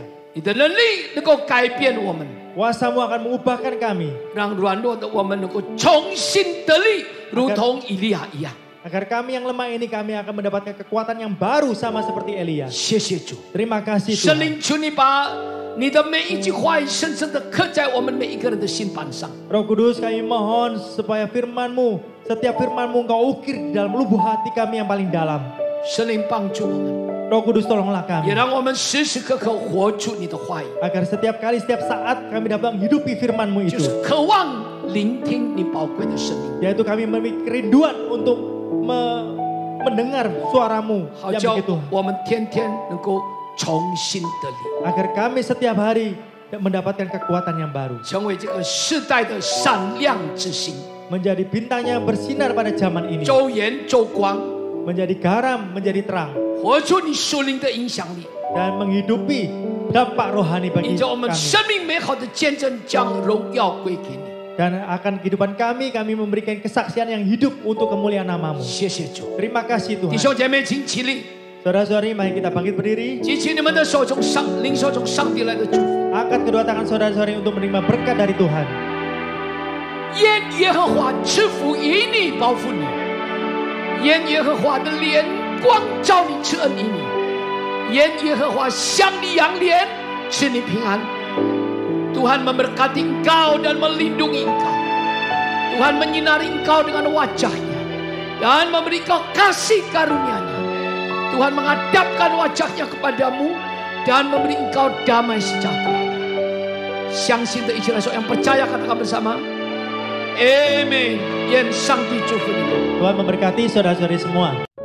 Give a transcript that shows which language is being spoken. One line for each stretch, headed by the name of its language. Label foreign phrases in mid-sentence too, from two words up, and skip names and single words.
Chinese: 你的能力能够改变我们，
Indonesian: Kuasa-Mu akan mengubahkan kami.
Chinese: 让软弱的我们能够重新得力，如同以利亚一样。
Indonesian: Agar kami yang lemah ini kami akan mendapatkan kekuatan yang baru sama seperti Elia.
Chinese: 谢谢主，
Indonesian: Terima kasih
Chinese: 圣
Indonesian: Tuhan.
Chinese: 灵，求你把你的每一句话语深深的刻在我们每一个人的心板上。
Indonesian: Roh Kudus, kami mohon supaya firman-Mu, setiap firman-Mu Engkau ukir di dalam lubuk hati kami yang paling dalam.
Chinese: 神灵帮助我们，
Indonesian: Roh Kudus tolonglah
Chinese: 也
Indonesian: kami.
Chinese: 让我们时时刻刻活出你的话语，
Indonesian: Agar setiap kali, setiap saat kami dapat menghidupi firman-Mu
Chinese: 就
Indonesian: itu.
Chinese: 是渴望聆听你宝贵的声音，
Indonesian: Yaitu kami memiliki kerinduan untuk mendengar suara-Mu
Chinese: 好
Indonesian: yang
Chinese: 叫
Indonesian: begitu.
Chinese: 我们天天能够重新得力，
Indonesian: Agar kami setiap hari mendapatkan kekuatan yang baru.
Chinese: 成为这个世代的闪亮之星，
Indonesian: Menjadi bintang yang bersinar pada zaman ini.
Chinese: 周盐周光，
Indonesian: Menjadi garam, menjadi terang.
Chinese: 活出你属灵的影响力，
Indonesian: Dan menghidupi dampak rohani
Chinese: 引
Indonesian: bagi
Chinese: 着我们
Indonesian: kami.
Chinese: 生命美好的见证，将荣耀归给你。
Indonesian: Dan akan kehidupan kami memberikan kesaksian yang hidup untuk kemuliaan nama-Mu.
Chinese: 谢谢主，
Indonesian: Terima kasih
Chinese: 弟
Indonesian: Tuhan.
Chinese: 兄姐妹，请起立，
Indonesian: Saudara-saudari, mari kita bangkit berdiri.
Chinese: 举起你们的手，从领受从上帝来的祝福。
Indonesian: Angkat kedua tangan saudara-saudari untuk menerima berkat dari Tuhan.
Chinese: 愿耶和华赐福以你，保护你；愿耶和华的脸光照你，赐恩于你；愿耶和华向你扬脸，赐你平安。
Indonesian: Tuhan memberkati engkau dan melindungi engkau. Tuhan menyinari engkau dengan wajahnya dan memberi engkau kasih karunia-Nya. Tuhan menghadapkan wajahnya kepadamu dan memberi engkau damai sejahtera.
Chinese: 相信的一起来说，
Indonesian: yang percaya katakan bersama.
Chinese: Amen. 愿上帝祝福你们。
Indonesian: Tuhan memberkati saudara-saudari semua.